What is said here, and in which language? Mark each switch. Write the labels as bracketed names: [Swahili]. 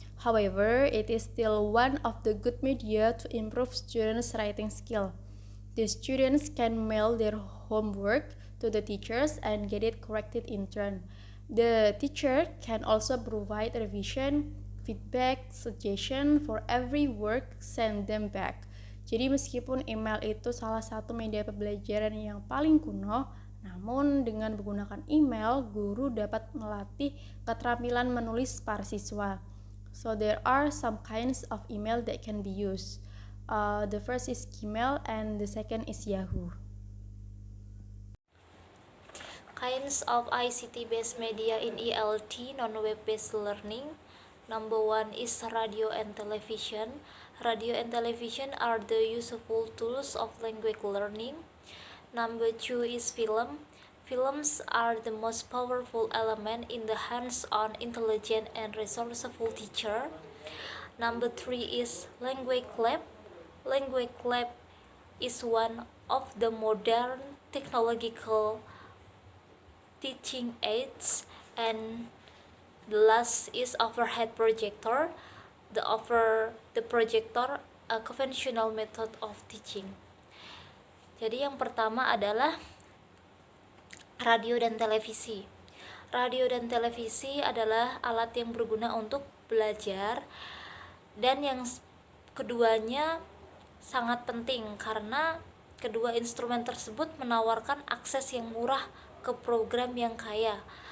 [English] However, it is still one of the good media to improve students' writing skill. The students can mail their homework to the teachers and get it corrected in turn. The teacher can also provide revision, feedback, suggestion for every work sent them back. Jadi meskipun email itu salah satu media pembelajaran yang paling kuno, namun dengan menggunakan email, guru dapat melatih keterampilan menulis para siswa. So there are some kinds of email that can be used. The first is Gmail and the second is Yahoo. Kinds of ICT-based media in ELT, non-web-based learning. Number one is radio and television. Radio and television are the useful tools of language learning. Number two is film. Films are the most powerful element in the hands-on, intelligent, and resourceful teacher. Number three is language lab. Language lab is one of the modern technological teaching aids. And the last is overhead projector. The projector, a conventional method of teaching. [Indonesian] Jadi yang pertama adalah radio dan televisi. Radio dan televisi adalah alat yang berguna untuk belajar, dan yang keduanya sangat penting karena kedua instrumen tersebut menawarkan akses yang murah ke program yang kaya.